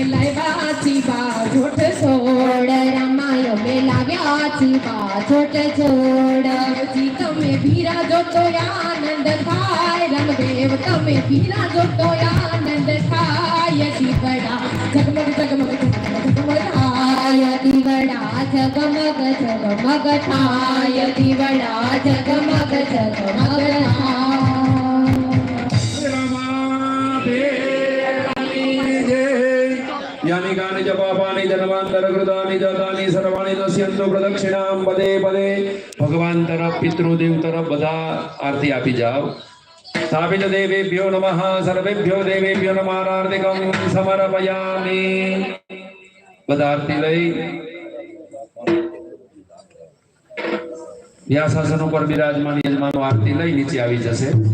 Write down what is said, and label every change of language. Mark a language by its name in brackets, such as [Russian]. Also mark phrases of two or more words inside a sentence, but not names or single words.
[Gujarati] લાવ્યા છી બાજોટ છોડ રામાય અમે લાવ્યા છી બાજોટ છોડ જી તમે બિરાજો તો આનંદ થાય રામદેવ તમે બિરાજો તો આનંદ થાય દીવડા જગમગ જગમગ જગમગ થાય દીવડા જગમગ જગમગ થાય દીવડા જગમગ જગમગ [Sanskrit] यानि गानि च पापानि जन्मान्तरकृतानि जातानि सर्वाणि नश्यन्तु प्रदक्षिणां [Gujarati] પદે પદે ભગવાન તરફ પિતૃદેવ તરફ બધા આરતી આપી જાઓ [Sanskrit] સ્થાપિત દેવેભ્યો નમઃ સર્વેભ્યો દેવેભ્યો નમઃ હાર્દિકં સમર્પયામિ [Gujarati] બધા આરતી લઈ વ્યાસાસન ઉપર બિરાજમાન યજમાનો આરતી લઈ નીચે આવી જશે